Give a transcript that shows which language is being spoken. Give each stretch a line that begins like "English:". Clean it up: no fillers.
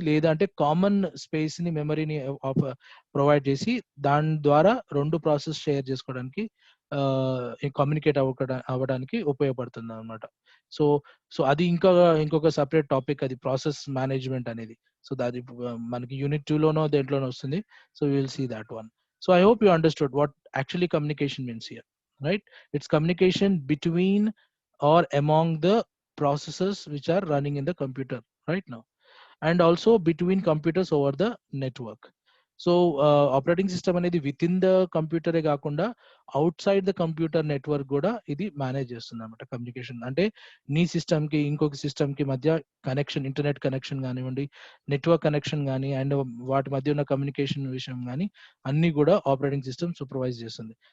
Telugu: లేదా అంటే కామన్ స్పేస్‌ని, మెమరీని ఆఫ్ ప్రొవైడ్ చేసి దాని ద్వారా 2 ప్రాసెస్ షేర్ చేసుకోవడానికి కమ్యూనికేట్ అవ్వడానికి ఉపయోగపడుతుందనమాట. సో, సో అది ఇంకొక సెపరేట్ టాపిక్ అది ప్రాసెస్ మేనేజ్‌మెంట్ అనేది. సో, అది మనకి యూనిట్ 2 లోనో దేంట్లోనో వస్తుంది.
English: So, we will see that one. So, I hope you understood what actually communication means here. Right? It's communication between or among the processes which are running in the computer right now, and also between computers over the network.
Telugu: So, operating system అనేది within the కంప్యూటరే గాకుండా outside the computer network గూడా ఇది manage చేస్తుందన్నమాట communication. అంటే నీ సిస్టమ్‌కి, ఇంకొక సిస్టమ్‌కి మధ్య కనెక్షన్, ఇంటర్నెట్ కనెక్షన్ గానివ్వండి, నెట్వర్క్ కనెక్షన్ గాని, అండ్ వాటి మధ్య ఉన్న కమ్యూనికేషన్ విషయం గాని అన్నీ గూడా ఆపరేటింగ్ సిస్టమ్ సూపర్వైజ్ చేస్తుంది.